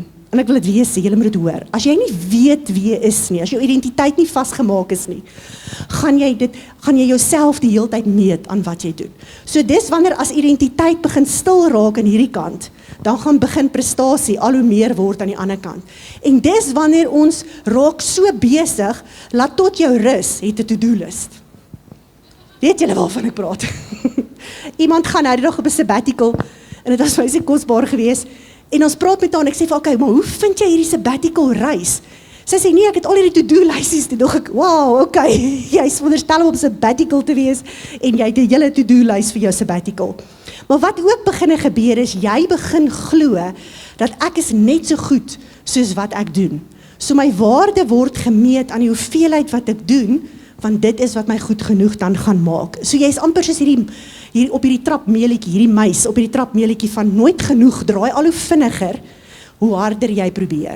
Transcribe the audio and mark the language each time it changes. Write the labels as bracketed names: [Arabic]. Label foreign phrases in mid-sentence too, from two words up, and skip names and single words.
[Afrikaans] En ek wil dit weer sê, julle moet dit hoor. As jy nie weet wie jy is nie, as jou identiteit nie vasgemaak is nie, gaan jy jouself die hele tyd meet aan wat jy doen. So dis wanneer as identiteit begin stil raak aan hierdie kant, dan gaan begin prestasie al hoe meer word aan die ander kant. En dis wanneer ons raak so besig, laat tot jou rus het 'n [English] to-do list. [Afrikaans] Weet julle waarvan ek praat? Iemand gaan nou die dag op 'n sabbatical, en dit was vir my so kosbaar geweest, en ons praat met haar, en ek sê vir, okay, maar hoe vind jy hierdie sabbatical reis? Sy sê, nee, ek het al hierdie to-do lysies, toe dog ek, wow, okay, jy is veronderstel om op sabbatical te wees, en jy het die hele to-do lys vir jou sabbatical. Maar wat ook begin gebeur is, jy begin glo, dat ek is net so goed, soos wat ek doen. So my waarde word gemeet aan die hoeveelheid wat ek doen, want dit is wat my goed genoeg dan gaan maak. So jy is amper soos hier op hierdie trapmeelietjie, hierdie muis op hierdie trapmeelietjie van nooit genoeg, draai al hoe vinniger, hoe harder jy probeer.